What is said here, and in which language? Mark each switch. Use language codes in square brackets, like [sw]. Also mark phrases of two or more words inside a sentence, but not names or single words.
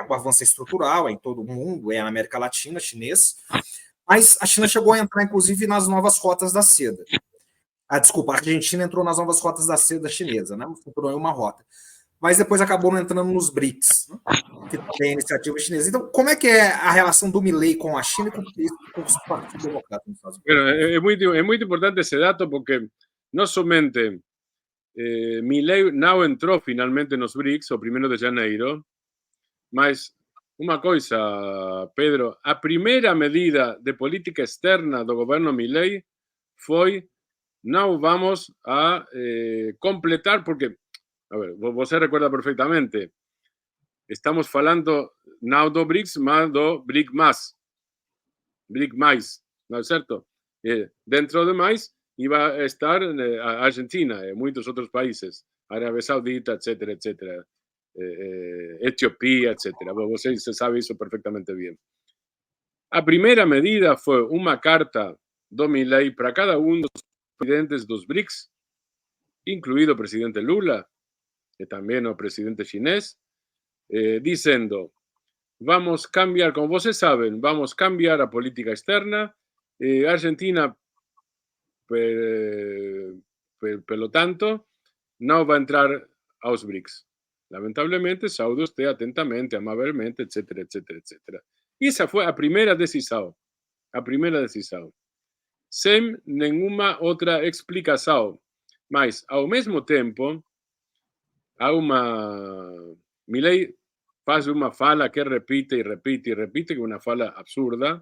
[pt] O avanço estrutural, é em todo o mundo, é na América Latina, chinês, mas a China chegou a entrar, inclusive, nas novas rotas da seda. Desculpa, a Argentina entrou nas novas rotas da seda chinesa, né? Entrou em uma rota. Mas depois acabou não entrando nos BRICS, né? Que tem a iniciativa chinesa. Então, como é que é a relação do Milei com a China e com os partidos democratas nos Estados Unidos? [es] Es muy importante ese dato porque [pt] no somente Milei não entrou finalmente nos BRICS, o 1º de janeiro, mas uma coisa, Pedro, a primeira medida de política externa do governo Milei foi: não vamos a completar, porque, [es] a ver, [pt] você [es] recuerda perfectamente, [pt] estamos falando não do BRICS, mas do BRIC+, [es] ¿no es cierto? Dentro de mais iba a estar a Argentina y muchos otros países, Arabia Saudita, etcétera, etcétera, Etiopía, etcétera. [pt] Você sabe [es] eso perfectamente bien. [pt] A primeira medida foi uma carta do Milei para cada um dos presidentes dos BRICS, incluído o presidente Lula, e também o presidente chinês, dizendo: vamos cambiar, como vocês sabem, vamos cambiar a política externa. Argentina, pelo tanto, não vai entrar aos BRICS. Lamentavelmente, saúde usted atentamente, amavelmente, etcétera, etcétera, etcétera. Essa foi a primeira decisão. A primeira decisão. Sem nenhuma outra explicação. Mas, ao mesmo tempo, há uma... Milei faz uma fala que repite e repite e repite, que é uma fala absurda.